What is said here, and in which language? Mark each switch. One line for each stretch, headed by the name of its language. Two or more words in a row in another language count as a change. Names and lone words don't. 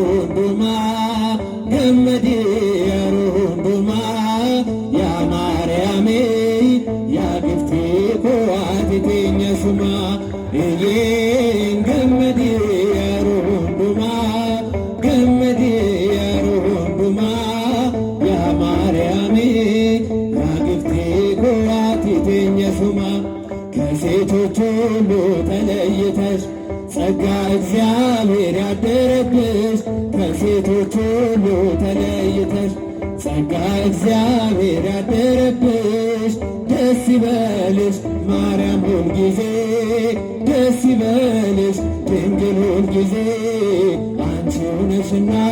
Oromo: hundumaa gammadii yeroo hundumaa yaa Maariyaami yaa giftee koo ati teenya sumaa eeyyeen gammadii yeroo hundumaa gammadii yeroo hundumaa yaa Maariyaami yaa giftee koo ati teenya sumaa
Amharic: ከሴቶች ሁሉ ተለይተሽ ጸጋ እግዚአብሔር ያደረብሽ ከሴቶች ሁሉ ተለይተሽ ጸጋ እግዚአብሔር ያደረብሽ ደስ ይበልሽ ማርያም ሁልጊዜ ደስ ይበልሽ ድንግል ሁልጊዜ አንቺው ነሽና